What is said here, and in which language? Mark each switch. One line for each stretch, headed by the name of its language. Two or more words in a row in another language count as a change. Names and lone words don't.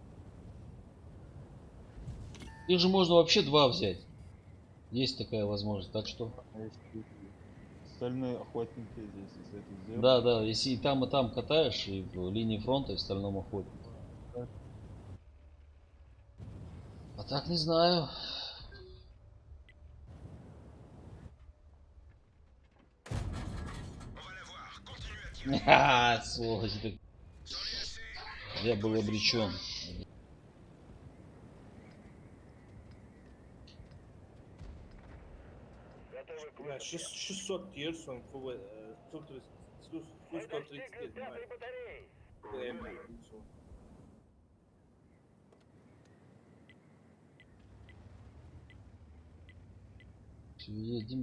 Russian: Их же можно вообще два взять. Есть такая возможность. Так что. Остальные охотники здесь, если это сделать. Да, если и там катаешь, и в линии фронта, и в стальном охотнике. А так не знаю.
French: On va la voir. Continue à tirer.
Russian: Ха, сволочь ты.
French: C'en est assez.
Russian: Я был обречен. Готовы к Бля, высадке. 600 Тирсон, 130, Мы достигли 130 пятой батареи. Едем.